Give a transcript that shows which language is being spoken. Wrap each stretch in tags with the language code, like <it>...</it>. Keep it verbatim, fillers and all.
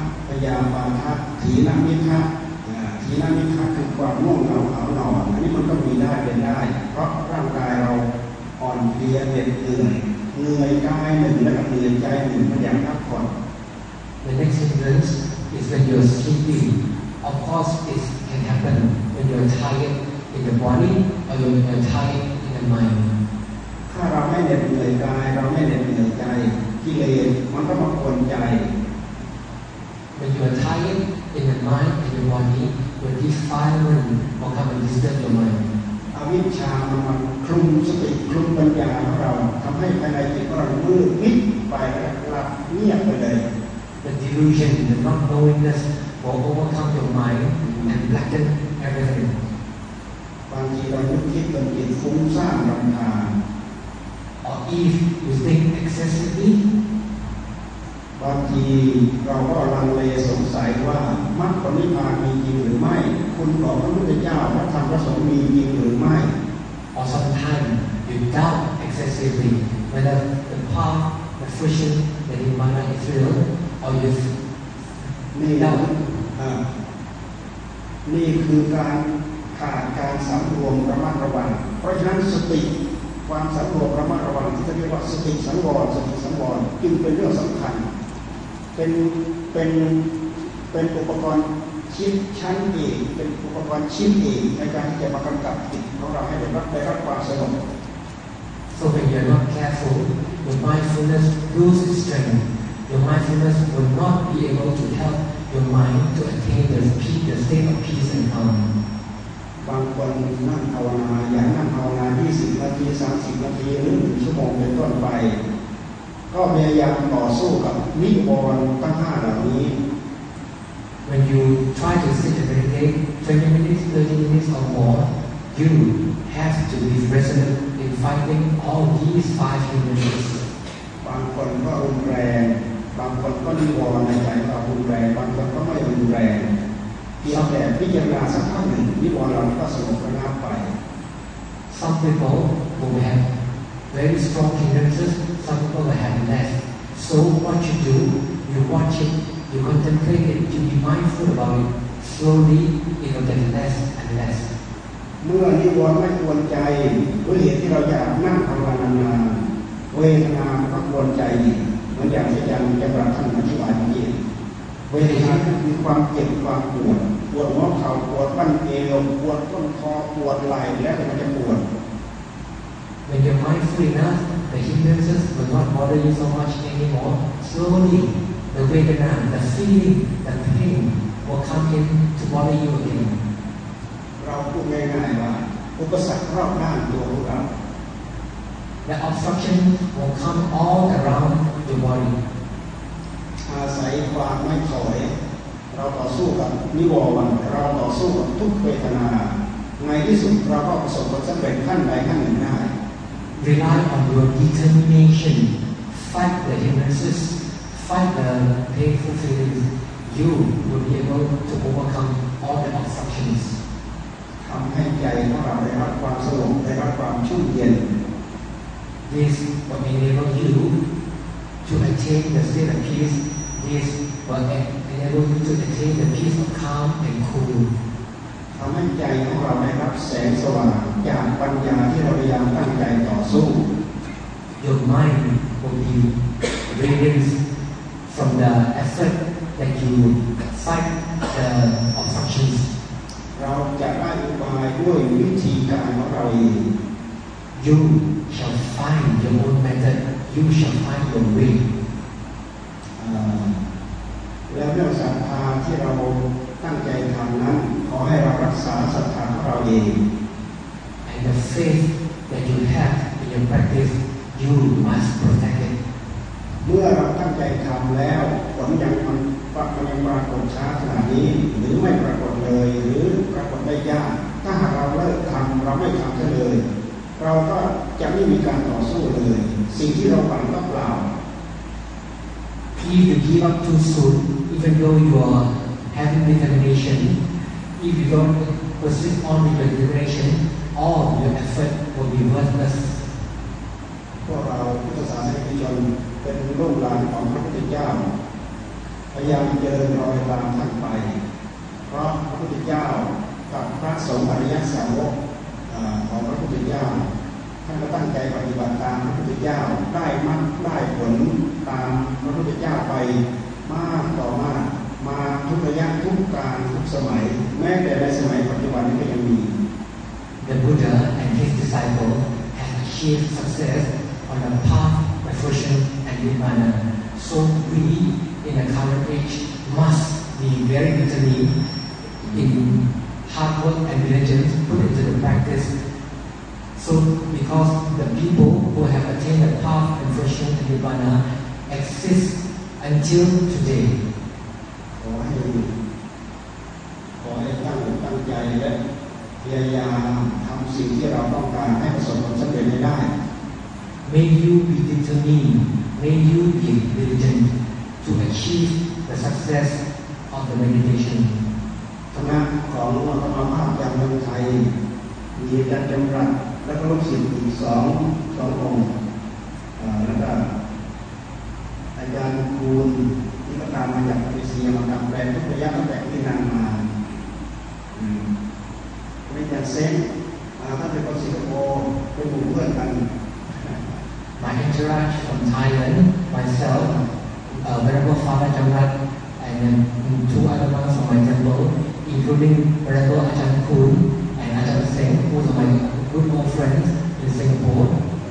<th>พยาบาทะถีนมิทะถีนมิทะคือความง่วงเหงาหาวนอนอันนี้มันก็มีได้เป็นได้เพราะร่างกายเราอ่อนเพลียเหน็ดเหนื่อยเหนื่อยกายหนึ่งและเหนื่อยใจหนึ่งพยายามพักผ่อน</th> <en>The next hindrance is when you're sleepy. Of course, it can happen when you're tired in the body or when you're tired in the mind.</en> <th>ถ้าเราไม่เหน็ดเหนื่อยกายเราไม่เหน็ดเหนื่อยใจกิเลสมันก็มาข่มใจ</th> <en>When you are tired in the mind and your body, your defilement will come and disturb your mind.</en> <th>อวิชชามันคลุมสติคลุมปัญญาของเราทำให้ภายในจิตของเรามืดมิดไปแล้วหลับเงียบไปเลย</th> <en>The delusion, the not knowingness will overcome your mind and blacken everything.</en> <th>บางทีเราคิดจนจิตฟุ้งซ่านรำคาญ</th> <en>Or if you think excessively.</en> <th>บางทีเราก็ลังเลสงสัยว่ามรรคผลนิพพานมีจริงหรือไม่คุณของพระพุทธเจ้าพระธรรมพระสงฆ์มีจริงหรือไม่</th> <en>without excessively, whether the path, the friction, the nirvana is real or you without.</en> <th>นี่คือการขาดการสำรวมระมัดระวังเพราะฉะนั้นสติความสำรวมระมัดระวังที่เรียกว่าสติสังวรสติสังวรจึงเป็นเรื่องสำคัญเป็นเป็นเป็นอุปกรณ์ชิ้นชั้นเอกเป็นอุปกรณ์ชิ้นเอกในการที่จะมากำกับจิตของเราให้ได้รับได้รับความสงบ</th> <en>So when you are not careful, your mindfulness loses strength. Your mindfulness will not be able to help your mind to attain the peace, the state of peace and calm.</en> <th>บางคนนั่งภาวนาอย่างนั่งภาวนายี่สิบนาทีสามสิบนาทีหรือหนึ่งชั่วโมงเป็นต้นไปก็พยายามต่อสู้กับนิวรณ์ทั้งห้าเหล่านี้</th> <en>When you try to sit and meditate twenty minutes, thirty minutes or more, you have to be resolute in fighting all these five hindrances.</en> <th>บางคนก็รุนแรงบางคนก็นิวรณ์ในใจเรารุนแรงบางคนก็ไม่รุนแรงเพียงแต่พิจารณาสักพักหนึ่งนิวรณ์เราก็สงบระงับไป</th> <en>Some people who have very strong hindrances, some people will have less. So what you do, you watch it. You contemplate it, you be mindful about it. Slowly, it will get less and less.</en> <th>เมื่อนิวรณ์ไม่กวนใจด้วยเหตุที่เราอยากนั่งภาวนานานเวทนาก็กวนใจเหมือนอย่างที่อาจารย์จะประทานอธิบายเมื่อกี้เวทนาคือความเจ็บความปวดปวดหัวเข่าปวดบั้นเอวปวดต้นคอปวดไหล่และมันจะปวด</th> <en>When you're mindful enough, the hindrances will not bother you so much anymore. Slowly. The Vedana, the feeling, the pain will come in to bother you again.</en> <th>เราพูดง่ายๆว่าอุปสรรครอบด้านตัวเรา</th> <en>The obstruction will come all around your body.</en> <th>อาศัยความไม่ถอยเราต่อสู้กับนิวรณ์เราต่อสู้กับทุกเวทนาในที่สุดเราก็ประสบผลสำเร็จขั้นใดขั้นหนึ่งได้</th> <en>Rely on your determination. Fight the hindrances. Fight the painful feelings. You will be able to overcome all the obstructions.</en> <th>ทำให้ใจของเราได้รับความสงบได้รับความชุ่มเย็น</th> <en>This will enable you to attain the state of peace. This will enable you to attain the peace of calm and cool.</en> <th>ทำให้ใจของเราได้รับแสงสว่างจากปัญญาที่เราพยายามตั้งใจต่อสู้</th> <en>Your mind will be radiant. From the effort that you fight the obstructions,</en> <th>เราจะได้อุบายด้วยวิธีการของเราเอง</th> <en>You shall find your own method. You shall find your way.</en> <th>แล้วเรื่องศรัทธาที่เราตั้งใจทำนั้นขอให้เรารักษาศรัทธาของเราเอง</th> <en>And the faith that you have in your practice, you must protect it.</en> <th>เมื่อเราตั้งใจทำแล้วผลยังมันปรากฏช้าขนาดนี้หรือไม่ปรากฏเลยหรือปรากฏได้ยากถ้าหากเราเลิกทำเราไม่ทำซะเลยเราก็จะไม่มีการต่อสู้เลยสิ่งที่เราฝันก็เปล่า</th> <en>If you give up too soon, even though you are having determination, if you don't persist on with your determination, all your effort will be worthless.</en> <th>พวกเราพุทธศาสนิกชนเป็นลูกหลานของพระพุทธเจ้าพยายามเดินรอยตามท่านไปเพราะพระพุทธเจ้ากับพระสงฆ์อริยสาวกของพระพุทธเจ้าท่านก็ตั้งใจปฏิบัติตามพระพุทธเจ้าได้มรรคได้ผลตามพระพุทธเจ้าไปมากต่อมากมาทุกระยะทุกการทุกสมัยแม้แต่ในสมัยปัจจุบันนี้ก็ยังมี</th> <en>The Buddha and his disciples have achieved success on the path of fruition. So we, in the current age, must be very bitterly in hard work and diligence put into the practice. So because the people who have attained the path and version of Nirvana exist until today.</en> <th>ขอให้ขอให้ตั้งอกตั้งใจและพยายามทำสิ่งที่เราต้องการให้ประสบผลสำเร็จได้</th> <en>May you be determined. May you be diligent to achieve the success of the meditation.</en> <th>คณะของมหาธรรมภาพจากเมืองไทยมี มีการจำรัดแล้วก็ลูกศิษย์อีกสองสององค์แล้วก็อาจารย์คูณที่ก็ตามมาจากเอเชียมาตามแปลทุกระยะตั้งแต่ที่นานมาวิจารเซนมาท่านเป็นคนสิงคโปร์เป็นหมู่เพื่อนกัน</th> <en>My entourage from Thailand, myself, uh, Venerable Father Jamrat, and then two other ones from my temple, including Venerable Ajahn Khun and Ajahn Singh, who are my good old friends in Singapore.</en>